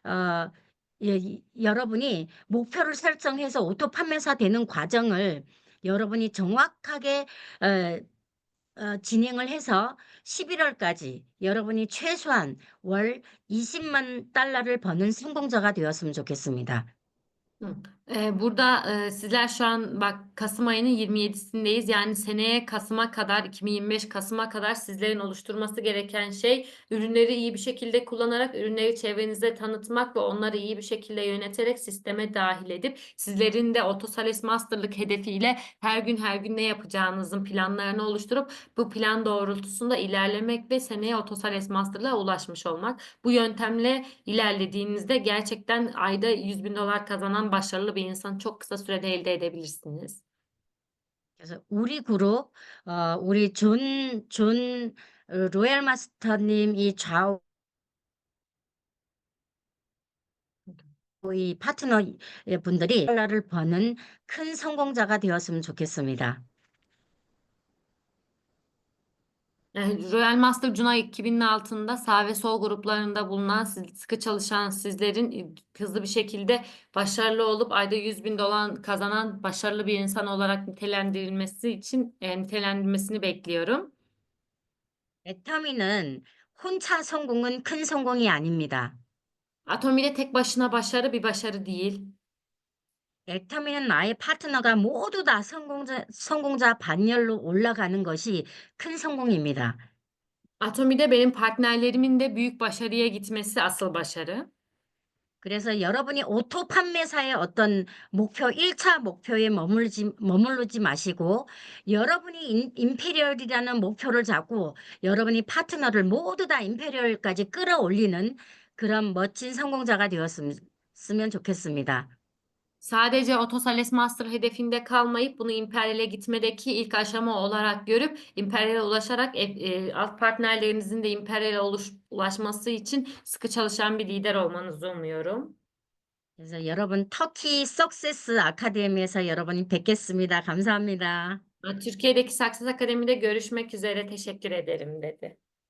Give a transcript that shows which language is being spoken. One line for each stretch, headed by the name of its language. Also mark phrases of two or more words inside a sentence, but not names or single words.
Korean: 여러분이 목표를 설정해서 오토 판매사 되는 과정을 여러분이 정확하게 진행을 해서 11월까지 여러분이 최소한 월 20만 달러를 버는 성공자가 되었으면 좋겠습니다. Hı.
Turkish: Burada sizler şu an bak Kasım ayının 27'sindeyiz. Yani seneye Kasım'a kadar 2025 Kasım'a kadar sizlerin oluşturması gereken şey ürünleri iyi bir şekilde kullanarak ürünleri çevrenize tanıtmak ve onları iyi bir şekilde yöneterek sisteme dahil edip sizlerin de Otosales Master'lık hedefiyle her gün ne yapacağınızın planlarını oluşturup bu plan doğrultusunda ilerlemek ve seneye Otosales Master'lığa ulaşmış olmak. Bu yöntemle ilerlediğinizde gerçekten ayda 100.000 dolar kazanan başarılı bir insanı çok kısa sürede elde edebilirsiniz.
Korean: 그래서 우리 그룹 우리 존 로얄 마스터님 좌우 이 파트너 분들이 달러를 버는 큰 성공자가 되었으면 좋겠습니다.
Turkish: Royal Master Cuna 2000'in altında sağ ve sol gruplarında bulunan sıkı çalışan sizlerin hızlı bir şekilde başarılı olup ayda 100.000 dolar kazanan başarılı bir insan olarak nitelendirmesini bekliyorum.
Korean: 애터미는 혼자 성공은 큰 성공이 아닙니다.
Turkish: Atomi'de tek başına başarı bir başarı değil.
Korean: 애터미는 나의 파트너가 모두 다 성공자 반열로 올라가는 것이 큰 성공입니다.
Turkish: Atomi'de benim partnerlerimin de büyük başarıya gitmesi asıl başarı.
Korean: 그래서 여러분이 오토 판매사의 어떤 목표, 1차 목표에 머무르지 마시고 여러분이 임페리얼이라는 목표를 잡고 여러분이 파트너를 모두 다 임페리얼까지 끌어올리는 그런 멋진 성공자가 되었으면 좋겠습니다.
Turkish: Sadece Otosales Master hedefinde kalmayıp bunu İmperyal'e gitmedeki ilk aşama olarak görüp İmperyal'e ulaşarak alt partnerlerinizin de İmperyal'e ulaşması için sıkı çalışan bir lider olmanızı umuyorum.
Korean: 그래서 여러분 터키 석세스 아카데미에서 여러분이 뵙겠습니다. 감사합니다.
Turkish: Türkiye'deki Success Akademi'de görüşmek üzere, teşekkür ederim dedi.